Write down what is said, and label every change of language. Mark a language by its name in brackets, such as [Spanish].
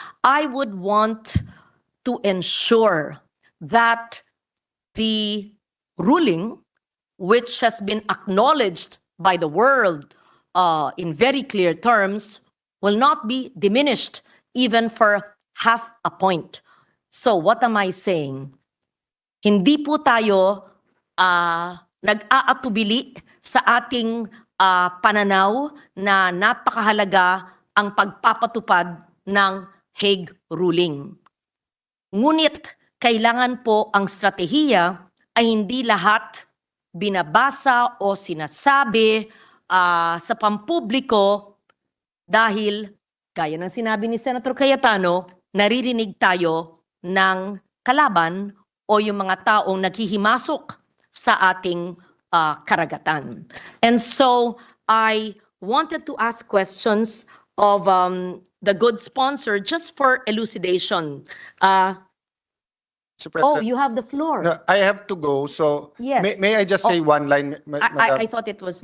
[English] I would want to ensure that the ruling, which has been acknowledged by the world in very clear terms, will not be diminished even for half a point. So what am I saying? [Filipino] Hindi po tayo nag-aatubili sa ating pananaw na napakahalaga ang pagpapatupad ng Hague ruling. Ngunit kailangan po ang stratehiya ay hindi lahat binabasa o sinasabi sa pampubliko dahil, gaya ng sinabi ni Senator Cayetano, naririnig tayo ng kalaban o yung mga taong naghihimasok sa ating karagatan. [English] And so I wanted to ask questions of the good sponsor just for elucidation. Mr. Oh, President, you have the floor. no, I have to go, so Yes. may I just say one line? I thought it was.